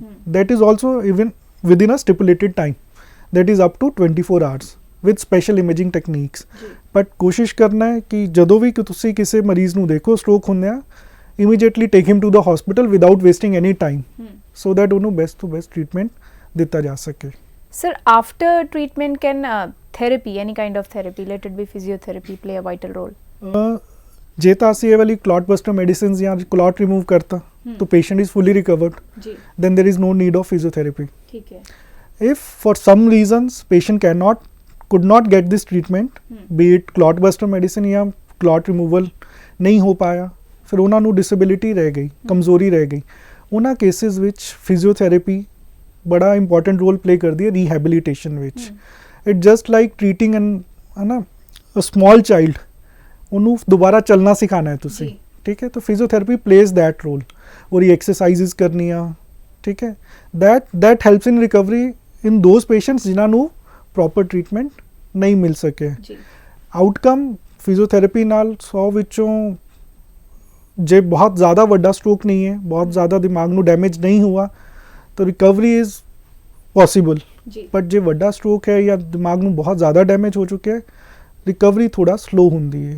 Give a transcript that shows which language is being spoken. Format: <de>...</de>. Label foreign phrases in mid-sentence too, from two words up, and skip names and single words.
<en>That is also even within a stipulated time, that is up to 24 hours with special imaging techniques.</en> <pa>ਬਟ ਕੋਸ਼ਿਸ਼ ਕਰਨਾ ਹੈ ਕਿ ਜਦੋਂ ਵੀ ਤੁਸੀਂ ਕਿਸੇ ਮਰੀਜ਼ ਨੂੰ ਦੇਖੋ ਸਟ੍ਰੋਕ ਹੁੰਦਿਆਂ,</pa> <en>immediately take him to the hospital without wasting any time, so that</en> <pa>ਉਹਨੂੰ ਬੈਸਟ ਤੋਂ ਬੈਸਟ ਟ੍ਰੀਟਮੈਂਟ ਦਿੱਤਾ ਜਾ ਸਕੇ।</pa> <en>Sir, after treatment can therapy, any kind of therapy, let it be physiotherapy, play a vital role?</en> <pa>ਜੇ ਤਾਂ ਅਸੀਂ ਇਹ ਵਾਲੀ</pa> <en>clot buster medicines</en> <pa>ਜਾਂ</pa> <en>clot remove</en> <pa>ਕਰਤਾ ਤਾਂ</pa> <en>patient is fully recovered, then there is no need of physiotherapy.</en> <pa>ਠੀਕ ਹੈ।</pa> <en>if for some reasons patient could not get this treatment, be it clot buster medicine या clot removal</en> <hi>नहीं हो पाया,</hi> <pa>ਫਿਰ ਉਹਨਾਂ ਨੂੰ disability ਰਹਿ ਗਈ, ਕਮਜ਼ੋਰੀ ਰਹਿ ਗਈ, ਉਹਨਾਂ cases ਵਿੱਚ physiotherapy ਬੜਾ</pa> <en>important role play</en> <pa>ਕਰਦੀ ਹੈ rehabilitation ਵਿੱਚ.</pa> <en>It just like treating</en> <pa>ਹੈ ਨਾ</pa> <en>a small child,</en> <pa>ਉਹਨੂੰ ਦੁਬਾਰਾ ਚੱਲਣਾ ਸਿਖਾਣਾ ਹੈ ਤੁਸੀਂ, ਠੀਕ ਹੈ, ਤਾਂ ਫਿਜ਼ੀਓਥੈਰੇਪੀ</pa> <en>plays that role.</en> <pa>ਉਹਦੀ exercises ਕਰਨੀਆਂ, ਠੀਕ ਹੈ,</pa> <en>that helps in recovery in those patients</en> <pa>ਜਿਨ੍ਹਾਂ ਨੂੰ</pa> <en>proper treatment</en> <pa>ਨਹੀਂ ਮਿਲ ਸਕਿਆ. ਆਊਟਕਮ ਫਿਜ਼ੀਓਥੈਰੇਪੀ ਨਾਲ 100 ਵਿੱਚੋਂ ਜੇ ਬਹੁਤ ਜ਼ਿਆਦਾ ਵੱਡਾ ਸਟ੍ਰੋਕ ਨਹੀਂ ਹੈ, ਬਹੁਤ ਜ਼ਿਆਦਾ ਦਿਮਾਗ ਨੂੰ ਡੈਮੇਜ ਨਹੀਂ ਹੁਆ, ਤਾਂ</pa> <en>recovery is possible.</en> <pa>ਬਟ ਜੇ ਵੱਡਾ ਸਟ੍ਰੋਕ ਹੈ ਜਾਂ ਦਿਮਾਗ ਨੂੰ ਬਹੁਤ ਜ਼ਿਆਦਾ ਡੈਮੇਜ ਹੋ ਚੁੱਕਿਆ ਹੈ, ਰਿਕਵਰੀ ਥੋੜਾ ਸਲੋ ਹੁੰਦੀ ਹੈ.</pa>